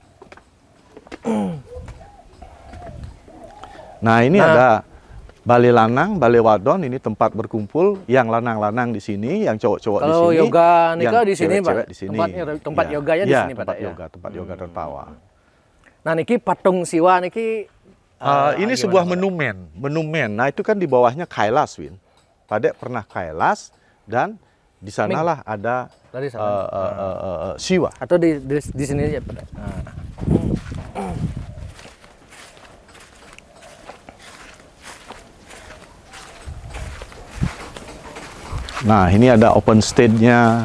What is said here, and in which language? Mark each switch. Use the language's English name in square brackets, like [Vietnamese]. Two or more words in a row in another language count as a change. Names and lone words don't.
[Indonesian] Nah, ini ada Bale Lanang, Bale Wadon, ini tempat berkumpul. Yang lanang-lanang di sini, yang cowok-cowok di Kalau sini. yoga nikah yang di sini, Pak. cewek-cewek di sini. Tempat yoganya di sini, Pak, tempat ya? yoga, tempat yoga tertawa. Nah, niki patung siwa niki Ini gimana, sebuah Pak? menumen. Nah, itu kan di bawahnya Kailas, Win. Pak Dek pernah Kailas dan di sanalah ada Dari sana. Siwa. Atau di sini aja, Pak. Nah. Nah, ini ada [English] open stage- [Indonesian] nya.